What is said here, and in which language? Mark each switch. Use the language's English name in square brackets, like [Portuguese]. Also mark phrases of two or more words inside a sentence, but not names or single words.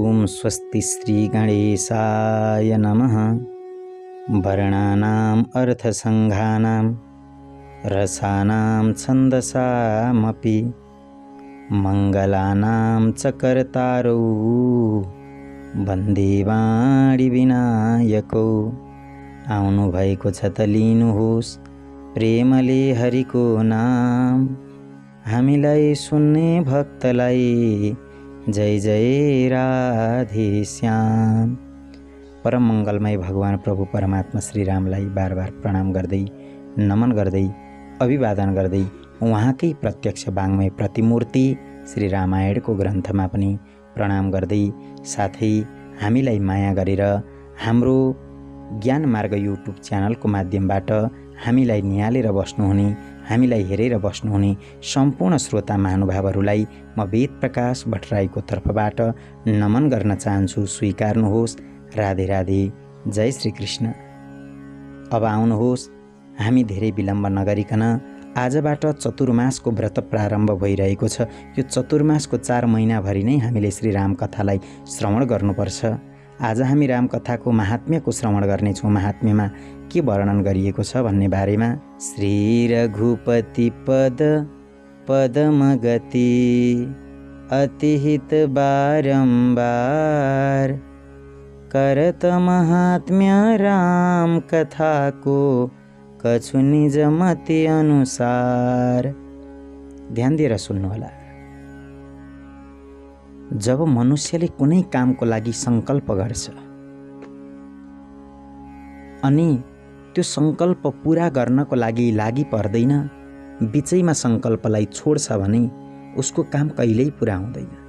[Sanskrit] स्वस्ति श्री गणेशाय नमः। वर्णानाम् अर्थसंघानां रसानां छन्दसामपि मङ्गलानां च कर्तारौ वन्दे वाणी विनायकौ। [Nepali] आउनु भएको छ त लिनुहोस् प्रेमले हरिको नाम। हामीलाई सुन्ने भक्तलाई जय जय राधे श्याम। परम मङ्गलमय भगवान प्रभु परमात्मा श्री रामलाई बार बार प्रणाम गर्दै, नमन गर्दै, अभिवादन गर्दै उहाँकै प्रत्यक्ष वाङ्मय प्रतिमूर्ति श्री रामायणको ग्रन्थमा पनि प्रणाम गर्दै, साथै हामीलाई माया गरेर हाम्रो ज्ञान मार्ग युट्युब च्यानलको माध्यमबाट हामीलाई निहालेर बस्नुहुने, हामीलाई हेरेर बस्नुहुने सम्पूर्ण श्रोता महानुभावहरूलाई म वेद प्रकाश भट्टराईको तर्फबाट नमन गर्न चाहन्छु। स्वीकार्नुहोस्। राधे राधे। जय श्री कृष्ण। अब आउनुहोस्, हामी धेरै विलम्ब नगरिकन आजबाट चतुर्मासको व्रत प्रारम्भ भइरहेको छ। यो चतुर्मासको 4 महिनाभरि नै हामीले श्री राम कथालाई श्रवण गर्नुपर्छ। आज हामी राम कथाको महात्म्यको श्रवण गर्नेछौँ। महात्म्यमा के वर्णन गरिएको छ भन्ने बारेमा। [Awadhi] श्री रघुपति पद पदमगति अतिहित बारंबार करत महात्म्य राम कथा को कछु निज मति अनुसार। [Nepali] ध्यान दिएर सुन्नुहोला। जब मनुष्यले कुनै कामको लागि संकल्प गर्छ अनि त्यो संकल्प पूरा गर्नको लागि पर्दैन, बिचैमा संकल्पलाई छोड्छ भने उसको काम कहिल्यै पूरा हुँदैन।